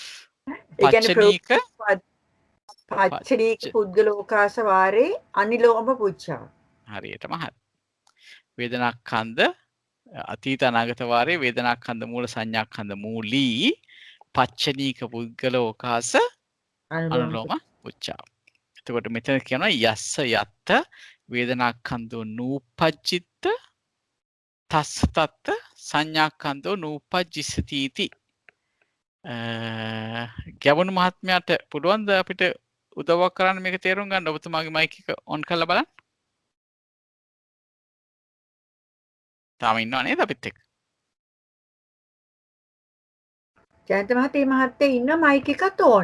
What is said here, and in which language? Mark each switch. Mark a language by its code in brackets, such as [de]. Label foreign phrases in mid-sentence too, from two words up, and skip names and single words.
[si] පච්චනීක පුද්ගලෝකාස වාරේ අනිලෝම පුච්චාව. හරියටම හරි. වේදනාස්කන්ධ අතීත අනාගත වාරේ වේදනාස්කන්ධ මූල සංඥාස්කන්ධ මූලී පච්චනීක පුද්ගලෝකාස අනුලෝම පුච්චාව. එතකොට මෙතන කියනවා [pi] යස්ස යත්ත වේදනාස්කන්ධෝ නූපජ්ජිත තස්ස තත්ත සංඥාකන්දෝ නූපජ්ජිස්සති इति. [si] ගැවුණු මහත්මයාට පුළුවන්ද අපිට උදව්වක් කරන්න මේක තේරුම් ගන්න? ඔබතුමාගේ මයික් එක ඔන් කරලා බලන්න. තාම ඉන්නව නේද අපිත් එක්ක? ජයන්ත මහත්තයා ඉන්න මයික් එකත් ඕන්.